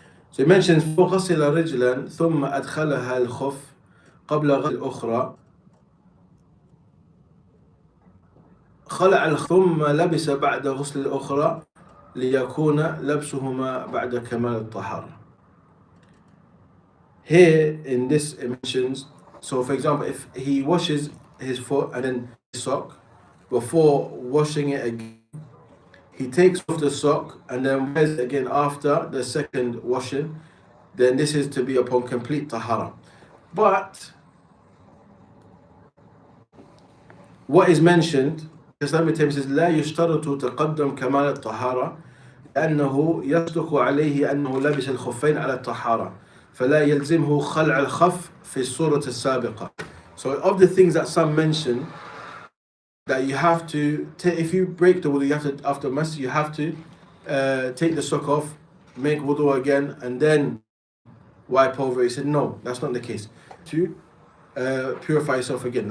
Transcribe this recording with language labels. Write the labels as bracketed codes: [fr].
[en] So he mentions [ar] فغسل رجلا ثم أدخلها الخف قبل غسل الأخرى خلع ثم لبس بعد غسل الأخرى ليكون لبسهما بعد كمال الطهارة. [en] Here in this it mentions, so for example, if he washes his foot and then his sock, before washing it again, he takes off the sock and then wears it again after the second washing, then this is to be upon complete tahara. But what is mentioned, Islam says, [ar] لا يشترط تقدم كمال الطهارة لأنه يصدق عليه أنه لبس الخفين على الطهارة فلا يلزمه خلع الخف في الصورة السابقة. [en] So of the things that some mention, that you have to if you break the wudu, you have to, after mas, you have to take the sock off, make wudu again, and then wipe over it. He said, no, that's not the case. To purify yourself again.